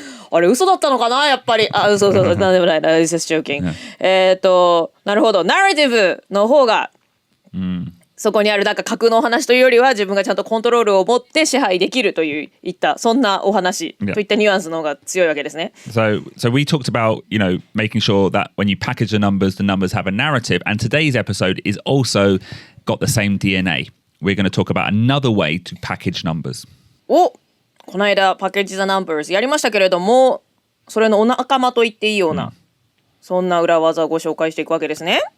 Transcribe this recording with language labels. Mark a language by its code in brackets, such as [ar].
[ja] あれ嘘だったのかなやっぱり。嘘なんでもない。 [en] It's just joking. [ja] なるほど。ナラティブの方が、そこにあるなんか架空のお話というよりは自分がちゃんとコントロールを持って支配できるといったそんなお話といったニュアンスの方が強いわけですね。 [en] So we talked about, making sure that when you package the numbers have a narrative. And today's episode is also got the same DNA. We're going to talk about another way to package numbers. [ja] この間パッケージザナンバーズやりましたけれども、それのお仲間と言っていいような、そんな裏技をご紹介していくわけですね。